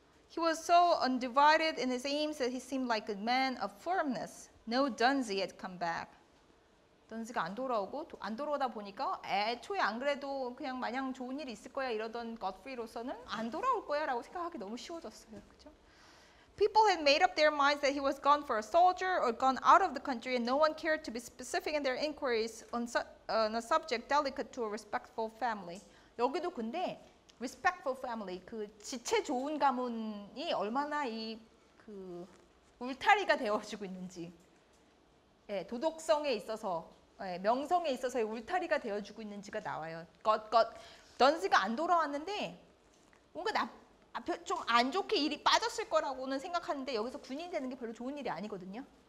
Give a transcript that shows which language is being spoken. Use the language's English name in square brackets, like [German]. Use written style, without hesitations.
[English] He was so undivided in his aims that he seemed like a man of firmness. No Dunsey had come back. [Korean] 던스가 안 돌아오다 보니까 애초에 안 그래도 그냥 마냥 좋은 일이 있을 거야 이러던 겉프리로서는 안 돌아올 거야 라고 생각하기 너무 쉬워졌어요. 그죠? [English] People had made up their minds that he was gone for a soldier or gone out of the country and no one cared to be specific in their inquiries on a subject delicate to a respectful family. [Korean] 여기도 근데 [English] respectful family, [Korean] 그 지체 좋은 가문이 얼마나 그 울타리가 되어지고 있는지 예, 도덕성에 있어서 예, 명성에 있어서의 울타리가 되어주고 있는지가 나와요. 넌스가 안 돌아왔는데 뭔가 좀 안 좋게 일이 빠졌을 거라고는 생각하는데 여기서 군인이 되는 게 별로 좋은 일이 아니거든요.